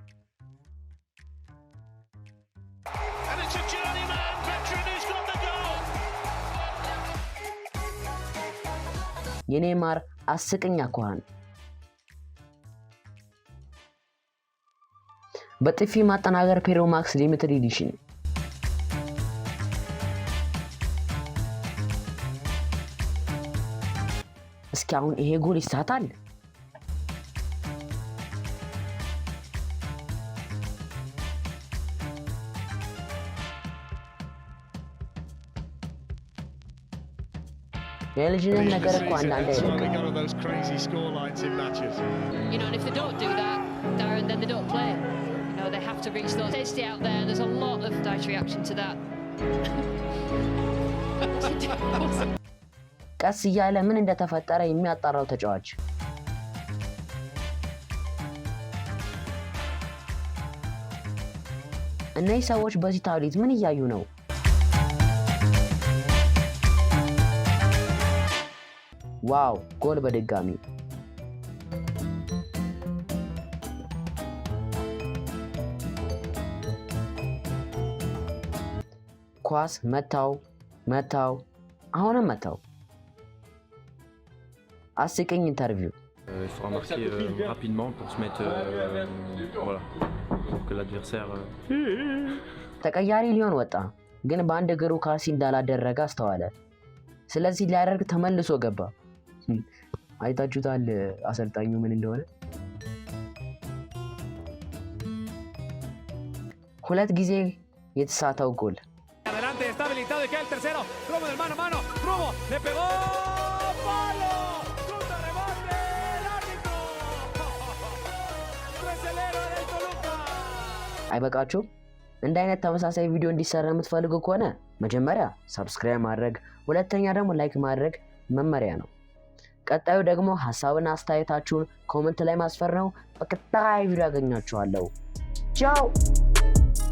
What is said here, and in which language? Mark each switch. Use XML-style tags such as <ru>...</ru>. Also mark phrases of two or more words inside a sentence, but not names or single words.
<am>የኔማር አስቂኝ አኳኋን በጥፊ ማጠናገር ፔሮማክስ ሊሚትድ ኤዲሽን እስኪ አሁን ይሄ ጎል ይሳታል? የልጅነት ነገር እኮ አንዳንዴ አይደለም።</am> <en>You know, and if they don't do that, Darren, then they don't play. You know, they have to reach those. They stay out there. There's a lot of dietary reaction to that.</en> <am>ቀስ እያለ ምን እንደተፈጠረ የሚያጣራው ተጫዋች እነዚህ ሰዎች በዚህ ታብሌት ምን እያዩ ነው? ዋው ጎል በድጋሚ ኳስ መታው አሁንም መታው። አስቂኝ ኢንተርቪው</am> <fr>Il faudra marquer rapidement pour se mettre voilà pour que l'adversaire</fr> <am>ተቀያሪ ሊሆን ወጣ ግን በአንድ እግሩ ካሲ እንዳላደረገ አስተዋለ። ስለዚህ ሊያደርግ ተመልሶ ገባ። አይታችሁታል አሰልጣኙ ምን እንደሆነ። ሁለት ጊዜ የተሳተው ጎል</am> <es>adelante está habilitado y queda el tercero. Romo del mano a mano. Romo le pegó. ¡Palo! ¡Chuta rebote! ¡El árbitro! ¡Treselero del Toluca!</es> <am>አይበቃችሁ? እንደ አይነት ተመሳሳይ ቪዲዮ እንዲሰራ የምትፈልጉ ከሆነ መጀመሪያ ሰብስክራይብ ማድረግ፣ ሁለተኛ ደግሞ ላይክ ማድረግ መመሪያ ነው። ቀጣዩ ደግሞ ሐሳብና አስተያየታችሁን ኮሜንት ላይ ማስፈር ነው። በቀጣይ ቪዲዮ አገኛችኋለሁ። ቻው</am>